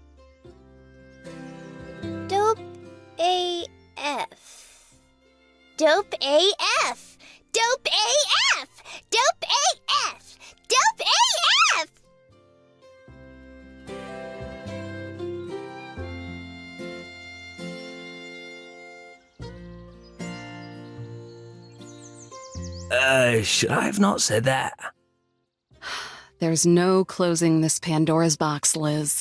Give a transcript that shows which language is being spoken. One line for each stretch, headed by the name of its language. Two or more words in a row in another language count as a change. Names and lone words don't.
English: Dope AF. Dope AF. Dope AF. Dope AF. Dope AF. Should I have not said that? There's no closing this Pandora's box, Liz.